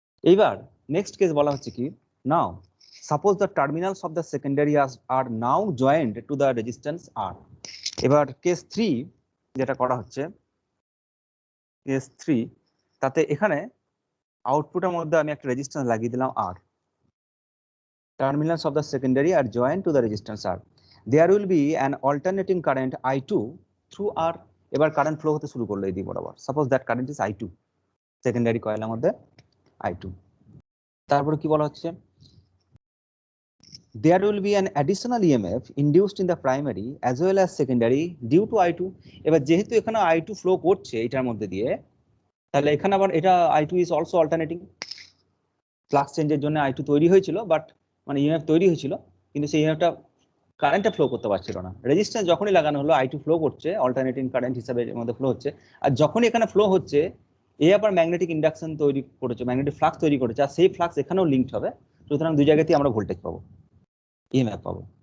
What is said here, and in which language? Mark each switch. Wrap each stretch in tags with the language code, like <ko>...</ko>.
<bn>এইবার next case বলা হচ্ছে কি,</bn> <en>Now suppose the terminals of the secondary are now joint to the resistance R.</en> <bn>এবার কেস 3 যেটা করা হচ্ছে, কেস 3 তাতে এখানে আউটপুটের মধ্যে আমি একটা রেজিস্ট্যান্স লাগিয়ে দিলাম আর।</bn> <en>Terminals of the secondary are joined to the resistance R. There will be an alternating current I2 through R.</en> <bn>এবার কারেন্ট ফ্লো হতে শুরু করলো এই দিক বরাবর।</bn> <en>suppose that current is I2,</en> <bn>secondary কয়েলের মধ্যে I2। তারপরে কি বলা হচ্ছে,</bn> <en>there will be an additional EMF induced in the primary as well as secondary due to I2।</en> <bn>এবার যেহেতু এখানে I2 ফ্লো করছে এটার মধ্যে দিয়ে, তাহলে এখানে আবার এটা</bn> <en>I2 is also alternating।</en> <bn>Flux চেঞ্জের জন্য I2 তৈরি হয়েছিল, বাট মানে ইএমএফ তৈরি হয়েছিল, কিন্তু সেই ইএমএফটা কারেন্টটা ফ্লো করতে পারছিল না। রেজিস্ট্যান্স যখনই লাগানো হলো I2 ফ্লো করছে, অল্টারনেটিং কারেন্ট হিসাবে এর মধ্যে ফ্লো হচ্ছে, আর যখনই এখানে ফ্লো হচ্ছে এ আবার ম্যাগনেটিক ইন্ডাকশন তৈরি করেছে, ম্যাগনেটিক ফ্লাক্স তৈরি করেছে, আর সেই ফ্লাক্স এখানেও লিঙ্কড হবে, সুতরাং দুই জায়গাতেই আমরা ভোল্টেজ পাবো, ইএমএফ পাবো।</bn>